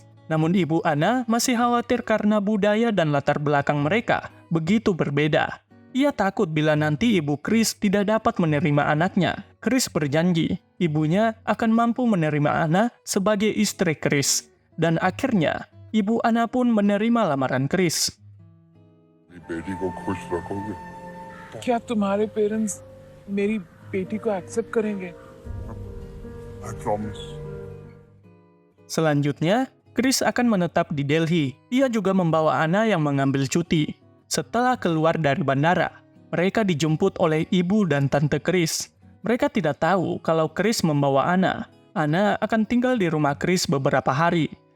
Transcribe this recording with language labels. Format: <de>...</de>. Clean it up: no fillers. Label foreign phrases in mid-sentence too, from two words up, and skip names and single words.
<id>Namun Ibu Anna masih khawatir karena budaya dan latar belakang mereka begitu berbeda. Ia takut bila nanti Ibu Chris tidak dapat menerima anaknya. Chris berjanji, ibunya akan mampu menerima Anna sebagai istri Chris. Dan akhirnya, Ibu Anna pun menerima lamaran Chris.</id> <hi>मेरी बेटी को खुश रखोगे क्या तुम्हारे पेरेंट्स मेरी बेटी को एक्सेप्ट करेंगे?</hi> <en>I promise.</en> <id>Selanjutnya, Chris akan menetap di Delhi. Ia juga membawa Anna yang mengambil cuti. Setelah keluar dari bandara, mereka dijemput oleh ibu dan tante Chris. Mereka tidak tahu kalau Chris membawa Anna. Anna akan tinggal di rumah Chris beberapa hari.</id>